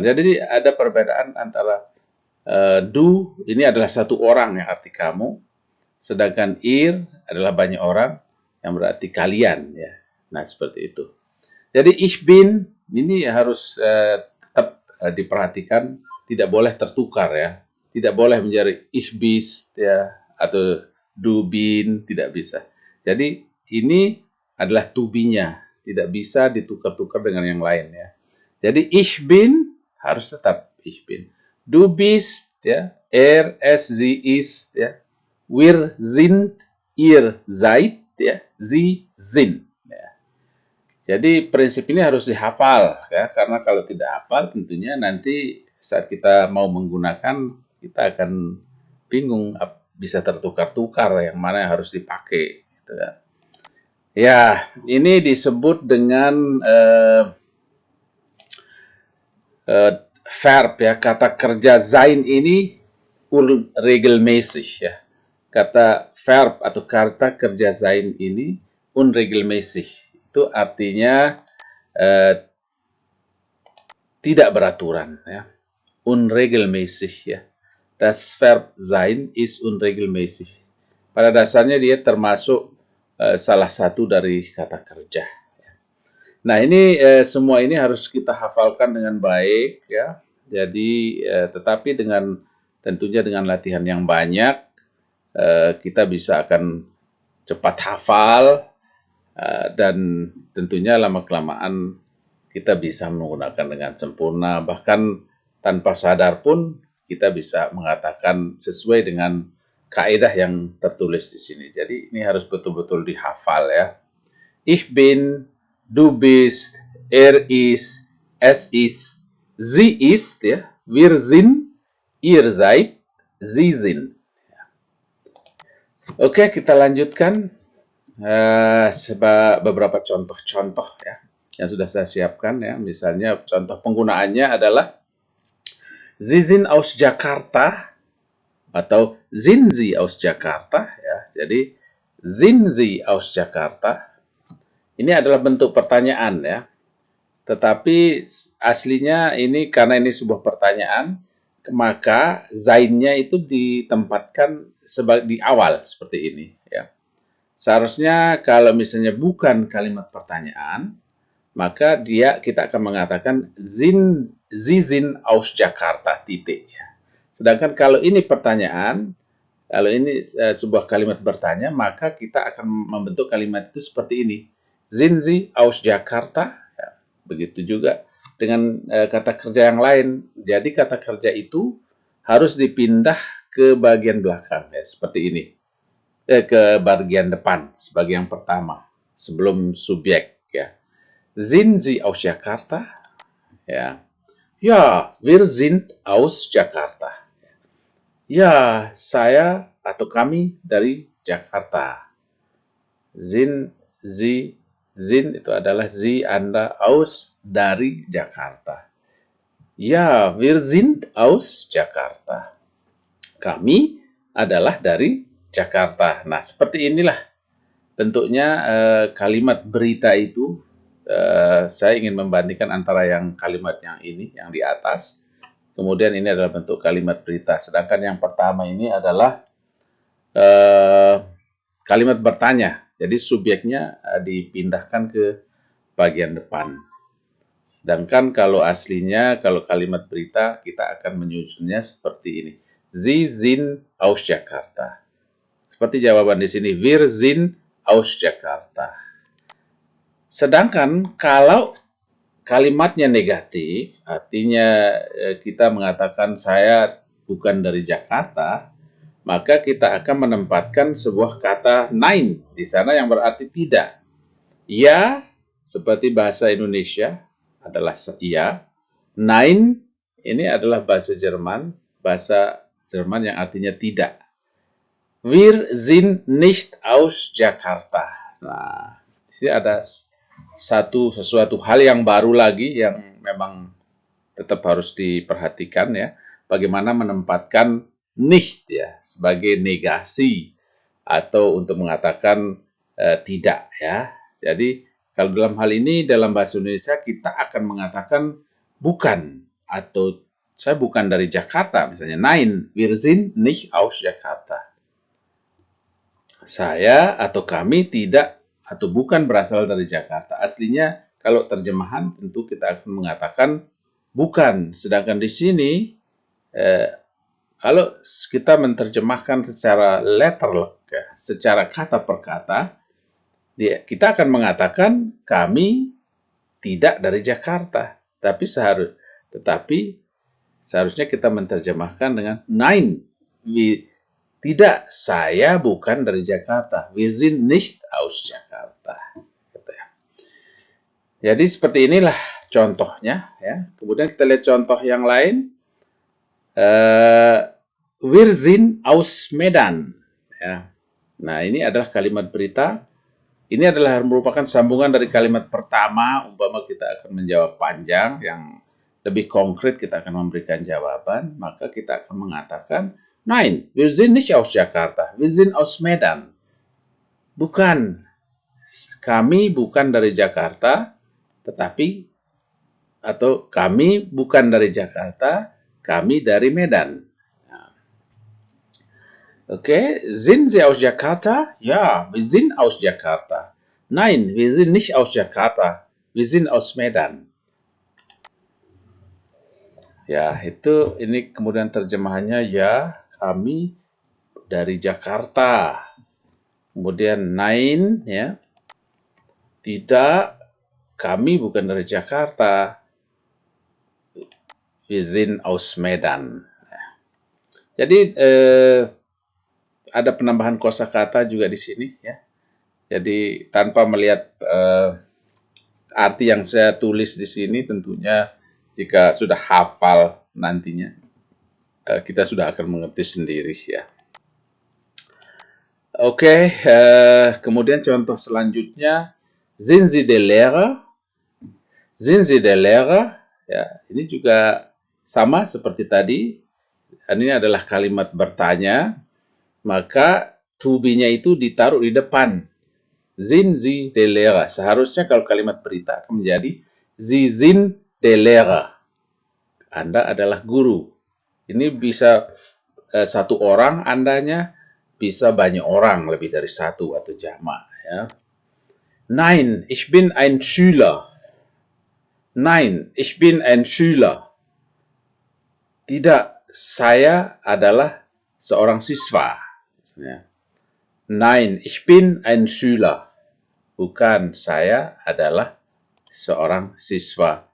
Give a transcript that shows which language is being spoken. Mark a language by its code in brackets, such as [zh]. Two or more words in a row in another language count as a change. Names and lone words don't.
[id] Jadi ada perbedaan antara du ini adalah satu orang yang arti kamu, sedangkan ir adalah banyak orang yang berarti kalian, ya. Nah, seperti itu. Jadi [de] ich bin [id] ini harus tetap diperhatikan, tidak boleh tertukar, ya. Tidak boleh menjadi [de] ich bist, [id] ya, atau [de] du bin, [id] tidak bisa. Jadi ini adalah [en] to be- [id] nya, tidak bisa ditukar-tukar dengan yang lain ya. Jadi [de] ich bin [id] harus tetap [de] ich bin. Du bist ya, sie ist ya, wir sind, ihr seid ya, sie sind ya. [id] Jadi prinsip ini harus dihafal ya, karena kalau tidak hafal tentunya nanti saat kita mau menggunakan kita akan bingung bisa tertukar-tukar yang mana yang harus dipakai gitu ya. Ya, ini disebut dengan verb ya, kata kerja sein ini unregelmäßig ya. Kata verb atau kata kerja sein ini unregelmäßig. Itu artinya tidak beraturan ya. Unregelmäßig ya. [de] Das Verb sein ist unregelmäßig. [id] Pada dasarnya dia termasuk salah satu dari kata kerja. Nah, ini semua ini harus kita hafalkan dengan baik ya. Jadi tetapi tentunya dengan latihan yang banyak kita bisa akan cepat hafal dan tentunya lama-kelamaan kita bisa menggunakan dengan sempurna, bahkan tanpa sadar pun kita bisa mengatakan sesuai dengan kaidah yang tertulis di sini. Jadi ini harus betul-betul dihafal ya. [de] Ich bin, du bist, ist, es ist, sie ist, ya, wir sind, ihr seid, sie sind. [id] Oke, kita lanjutkan beberapa contoh-contoh ya yang sudah saya siapkan ya. Misalnya contoh penggunaannya adalah [de] Sie sind aus Jakarta [id] atau [de] sind Sie aus Jakarta [id] ya. Jadi [de] sind Sie aus Jakarta [id] ini adalah bentuk pertanyaan ya. Tetapi aslinya ini karena ini sebuah pertanyaan, maka zainnya itu ditempatkan di awal seperti ini ya. Seharusnya kalau misalnya bukan kalimat pertanyaan, maka kita akan mengatakan [de] Sie sind aus Jakarta [id] titik ya. Sedangkan kalau ini pertanyaan, kalau ini sebuah kalimat bertanya, maka kita akan membentuk kalimat itu seperti ini. [de] Sind Sie aus Jakarta? [id] Ya, begitu juga dengan kata kerja yang lain. Jadi kata kerja itu harus dipindah ke bagian belakang ya, seperti ini. Ke bagian depan sebagai yang pertama sebelum subjek ya. [de] Sind Sie aus Jakarta? Ya. Ja, wir sind aus Jakarta. [id] Ya, saya atau kami dari Jakarta. Sind itu adalah Sie, Anda, aus dari Jakarta. Ya, [de] wir sind aus Jakarta. [id] Kami adalah dari Jakarta. Nah, seperti inilah bentuknya kalimat berita itu. Saya ingin membandingkan antara yang kalimat yang ini, yang di atas. Kemudian ini adalah bentuk kalimat berita. Sedangkan yang pertama ini adalah kalimat bertanya. Jadi subjeknya dipindahkan ke bagian depan. Sedangkan kalau aslinya, kalau kalimat berita, kita akan menyusunnya seperti ini. [de] Sie sind aus Jakarta. [id] Seperti jawaban di sini. [de] Wir sind aus Jakarta. [id] Sedangkan kalau kalimatnya negatif, artinya kita mengatakan saya bukan dari Jakarta, maka kita akan menempatkan sebuah kata nein di sana yang berarti tidak. Ya, seperti bahasa Indonesia adalah iya. Nein ini adalah bahasa Jerman yang artinya tidak. [de] Wir sind nicht aus Jakarta. [id] Nah, di sini ada sesuatu hal yang baru lagi yang memang tetap harus diperhatikan ya. Bagaimana menempatkan nicht ya sebagai negasi atau untuk mengatakan tidak ya. Jadi kalau dalam hal ini dalam bahasa Indonesia kita akan mengatakan bukan atau saya bukan dari Jakarta misalnya. [de] Nein, wir sind nicht aus Jakarta. [id] Saya atau kami tidak atau bukan berasal dari Jakarta. Aslinya kalau terjemahan tentu kita akan mengatakan bukan. Sedangkan di sini kalau kita menerjemahkan secara letterlek, ya, secara kata per kata, Kita akan mengatakan kami tidak dari Jakarta, tetapi seharusnya kita menerjemahkan dengan nein, tidak, saya bukan dari Jakarta. [de] Wir sind nicht aus Jakarta. [id] Jadi seperti inilah contohnya. Ya. Kemudian kita lihat contoh yang lain. [de] Wir sind aus Medan. Ya. [id] Nah, ini adalah kalimat berita. Ini adalah merupakan sambungan dari kalimat pertama. Umpama kita akan menjawab panjang, yang lebih konkret kita akan memberikan jawaban. Maka kita akan mengatakan, [de] nein, wir sind nicht aus Jakarta. Wir sind aus Medan. Bukan. [id] Kami bukan dari Jakarta, kami bukan dari Jakarta, kami dari Medan. [de] Okay, sind Sie aus Jakarta? Ja, wir sind aus Jakarta. Nein, wir sind nicht aus Jakarta, wir sind aus Medan. [id] Ya, ini kemudian terjemahannya, ya, kami dari Jakarta. Kemudian nein, ya, tidak, kami bukan dari Jakarta, [de] wir sind aus Medan. [id] Jadi ada penambahan kosakata juga di sini, ya. Jadi tanpa melihat arti yang saya tulis di sini, tentunya jika sudah hafal nantinya kita sudah akan mengerti sendiri, ya. Oke, kemudian contoh selanjutnya, [de] sind Sie der Lehrer? Sind Sie der Lehrer? [id] Ya, ini juga sama seperti tadi. Ini adalah kalimat bertanya. Maka [en] to be- [id] nya itu ditaruh di depan. [de] Sind Sie der Lehrer? [id] Seharusnya kalau kalimat berita akan menjadi [de] Sie sind der Lehrer. [id] Anda adalah guru. Ini bisa satu orang Andanya, bisa banyak orang, lebih dari satu atau jamak. Ya. [de] Nein, ich bin ein Schüler. Nein, ich bin ein Schüler. [id] Tidak, saya adalah seorang siswa. [de] Nein, ich bin ein Schüler. [id] Bukan, saya adalah seorang siswa.